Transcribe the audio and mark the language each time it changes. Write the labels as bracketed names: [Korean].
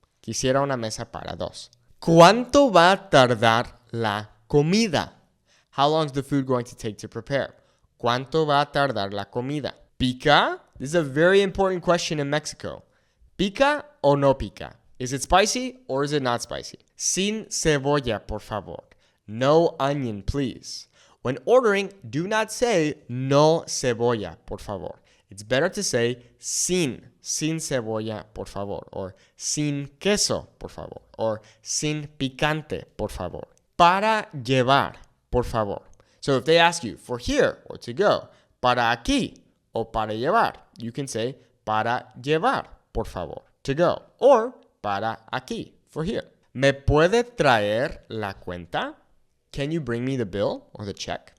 [Spanish] Quisiera una mesa para dos. ¿Cuánto va a tardar la comida? [English] How long is the food going to take to prepare? [Spanish] ¿Cuánto va a tardar la comida? ¿Pica? [English] This is a very important question in Mexico. [Spanish] ¿Pica o no pica? [English] Is it spicy or is it not spicy? [Spanish] Sin cebolla, por favor. [English] No onion, please. When ordering, do not say [Spanish] no cebolla, por favor. [English] It's better to say [Spanish] sin cebolla, por favor, [English] or [Spanish] sin queso, por favor, [English] or [Spanish] sin picante, por favor. Para llevar, por favor. [English] So if they ask you for here or to go, [Spanish] para aquí o para llevar, [English] you can say [Spanish] para llevar, por favor, [English] to go, or [Spanish] para aquí, [English] for here. [Spanish] ¿Me puede traer la cuenta? [English] Can you bring me the bill or the check?